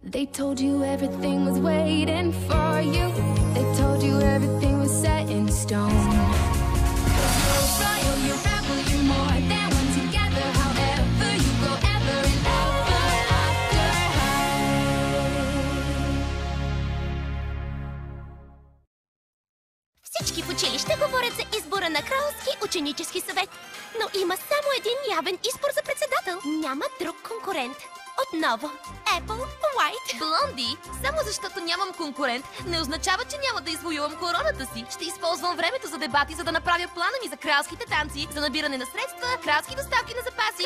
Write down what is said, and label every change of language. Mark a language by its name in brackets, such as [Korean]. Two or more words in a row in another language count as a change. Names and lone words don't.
[English] They told you everything was waiting for you. They told you everything was set in stone. You're royal, you're rebel, you're more than one together. However you go, ever and ever after high. [Bulgarian] Всички в училище говорят за избора на кралски ученически съвет. Но има само един явен избор за председател. Няма друг конкурент. Отново, Apple White. Блонди, само защото нямам конкурент, не означава, че няма да извоювам короната си. Ще използвам времето за дебати, за да направя плана ми за кралските танци, за набиране на средства, кралски доставки на запаси,